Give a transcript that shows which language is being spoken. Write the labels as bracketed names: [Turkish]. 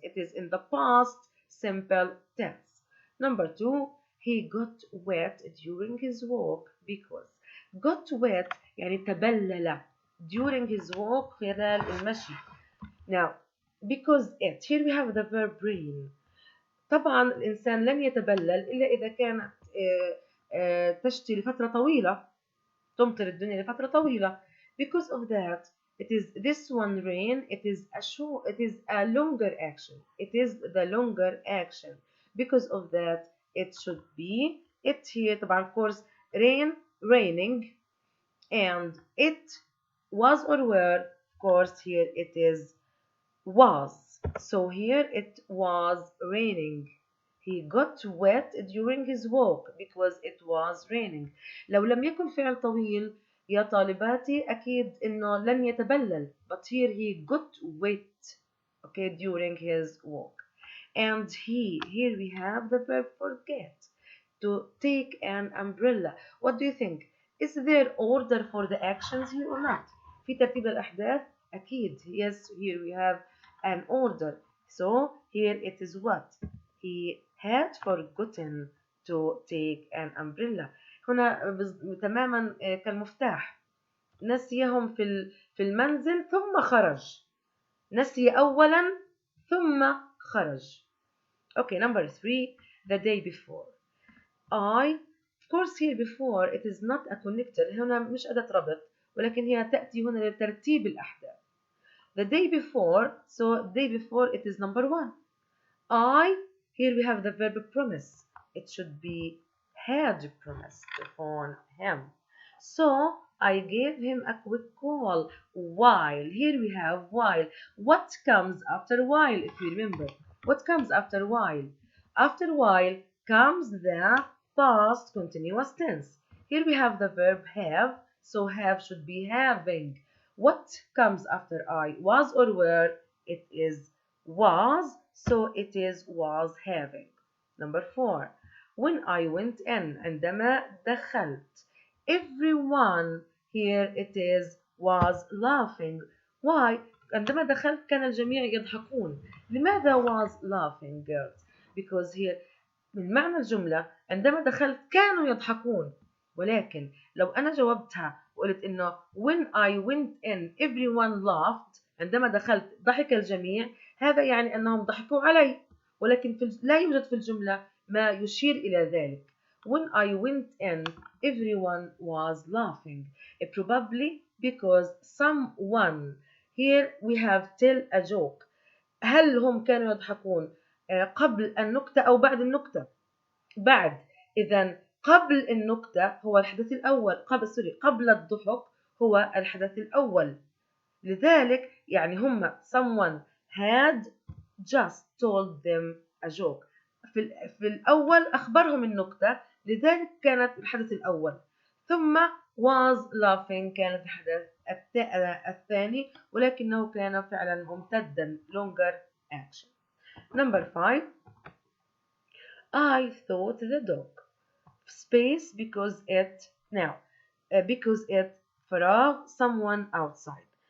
[English] It is in the past simple tense. Number 2, he got wet during his walk because got wet [Arabic] يعني تبلل [English] during his walk [Arabic] خلال المشي. [English] Now, because it, here we have the verb rain. [Arabic] طبعا الإنسان لن يتبلل إلا إذا كانت تشتي لفترة طويلة، تمطر الدنيا لفترة طويلة. [English] Because of that, it is this one rain, it is a longer action. It is the longer action. Because of that, it should be it here طبعا of course raining, and it was or were of course here it is was. So here it was raining. He got wet during his walk because it was raining. [Arabic] لو لم يكن فعل طويل يا طالباتي أكيد إنه لن يتبلل. [English] But here he got wet, okay, during his walk. And here we have the verb forget, to take an umbrella. What do you think? Is there order for the actions here or not? [Arabic] في ترتيب الأحداث؟ أكيد. [English] Yes, here we have an order. So here it is what? He had forgotten to take an umbrella. [Arabic] هنا تماما كالمفتاح. نسيهم في المنزل ثم خرج. نسي أولا ثم خرج. [English] Okay, number 3, the day before. Of course here before it is not a connector. [Arabic] هنا مش أداة ربط ولكن هي تأتي هنا لترتيب الأحداث. [English] The day before, so day before it is number 1. Here we have the verb promise. It should be had promised upon him. So I gave him a quick call while. Here we have while. What comes after while, if you remember? What comes after while? After while comes the past continuous tense. Here we have the verb have. So have should be having. What comes after I? Was or were? It is was. So it is was having. Number 4. When I went in, [Arabic] عندما دخلت. [English] Everyone here it is was laughing. Why? [Arabic] عندما دخلت كان الجميع يضحكون. لماذا [English] was laughing girls? Because here [Arabic] من معنى الجملة عندما دخلت كانوا يضحكون. ولكن لو أنا جاوبتها وقلت إنه [English] when I went in everyone laughed، [Arabic] عندما دخلت ضحك الجميع، هذا يعني أنهم ضحكوا علي. ولكن لا يوجد في الجملة ما يشير إلى ذلك. [English] When I went in everyone was laughing. Probably because someone, here we have tell a joke. [Arabic] هل هم كانوا يضحكون قبل النكتة أو بعد النكتة؟ بعد. إذا قبل النكتة هو الحدث الأول، قبل الضحك هو الحدث الأول. لذلك يعني هم [English] someone had just told them a joke. [Arabic] في الأول أخبرهم النكتة، لذلك كانت الحدث الأول. ثم [English] was laughing [Arabic] كانت الحدث الثاني، ولكنه كان فعلا ممتدا [English] longer action. Number 5. I thought the dog. Space because it [Arabic] فراغ [English] someone outside.